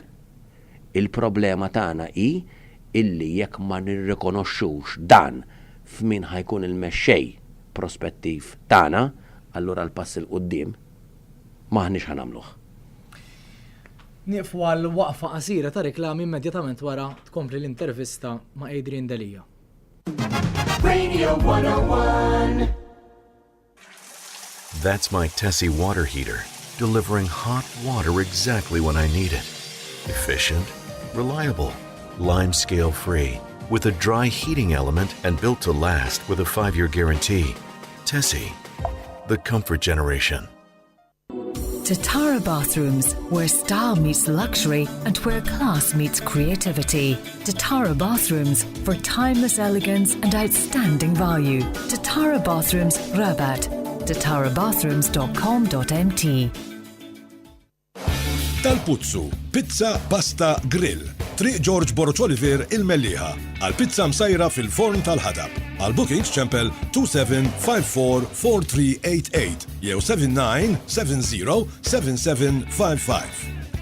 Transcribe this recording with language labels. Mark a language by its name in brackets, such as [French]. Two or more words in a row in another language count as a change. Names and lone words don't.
[Maltese] Il-problema tagħna hi illi jekk ma nirrikonoxxux dan f'min ħajkun il-mexxej prospettiv tagħna, allura l-pass il qudiem maħniex ħanamluh. Nieqfu għal waqfa qasira ta' reklami immedjatament wara tkompli l-intervista ma' Adrian Delia. Radio 101. [English] That's my Tessie water heater, delivering hot water exactly when I need it. Efficient, reliable, lime scale free, with a dry heating element and built to last with a 5-year guarantee. Tessie, the comfort generation. Tatara Bathrooms, where style meets luxury and where class meets creativity. Tatara Bathrooms for timeless elegance and outstanding value. Tatara Bathrooms, Rabat. tatarabathrooms.com.mt. [Maltese] Tal-Puzzu, pizza, pasta, grill. Triq George Borroċ Oliver il-Melliħa. Għal-pizza msajra fil-forn tal-ħadab. Għal-bookings ċempel 27544388 jew 79707755.